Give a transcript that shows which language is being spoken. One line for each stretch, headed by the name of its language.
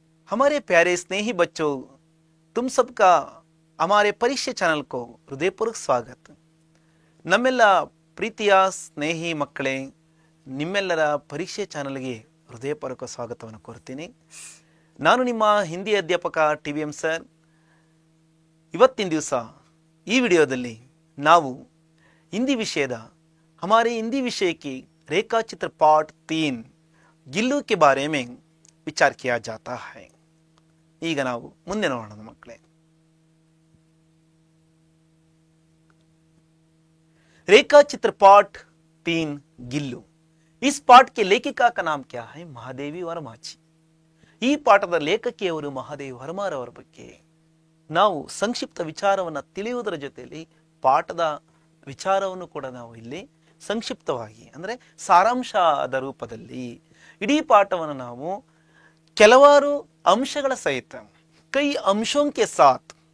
Hindi: हमारे प्यारे स्नेही बच्चों, तुम सबका हमारे परीक्षे ಚಾನಲ್ को
Kannada: ಹೃದಯಪೂರ್ವಕ ಸ್ವಾಗತ. ನಮ್ಮೆಲ್ಲ ಪ್ರೀತಿಯ ಸ್ನೇಹಿ ಮಕ್ಕಳೇ, ನಿಮ್ಮೆಲ್ಲರ ಪರೀಕ್ಷೆ ಚಾನಲ್ಗೆ ಹೃದಯಪೂರ್ವಕ ಸ್ವಾಗತವನ್ನು ಕೋರ್ತೀನಿ. ನಾನು ನಿಮ್ಮ ಹಿಂದಿ ಅಧ್ಯಾಪಕ TVM ಸರ್. ಇವತ್ತಿನ ದಿವಸ ಈ ವಿಡಿಯೋದಲ್ಲಿ ನಾವು ಹಿಂದಿ ವಿಷಯದ
Hindi: हमारे हिंदी विषय की रेखा चित्र पाठ 3 गिल्लू के बारे में विचार किया जाता है.
Kannada: ಈಗ ನಾವು ಮುಂದೆ ನೋಡೋಣ ಮಕ್ಕಳೇ.
Hindi: रेखा चित्र पाठ 3 गिल्लू. इस पाठ के लेखिका का नाम क्या है?
Kannada: ಮಹಾದೇವಿ ವರ್ಮಾ जी. ಈ ಪಾಠದ ಲೇಖಕಿಯವರು ಮಹಾದೇವಿ ವರ್ಮಾರವರ ಬಗ್ಗೆ ನಾವು ಸಂಕ್ಷಿಪ್ತ ವಿಚಾರವನ್ನು ತಿಳಿಯುವುದರ ಜೊತೆಯಲ್ಲಿ ಪಾಠದ ವಿಚಾರವನ್ನು ಕೂಡ ನಾವು ಇಲ್ಲಿ ಸಂಕ್ಷಿಪ್ತವಾಗಿ ಅಂದರೆ ಸಾರಾಂಶದ ರೂಪದಲ್ಲಿ ಇಡೀ ಪಾಠವನ್ನು ನಾವು ಕೆಲವಾರು अंशಗಳ
Hindi: सहित कई अंशों के साथ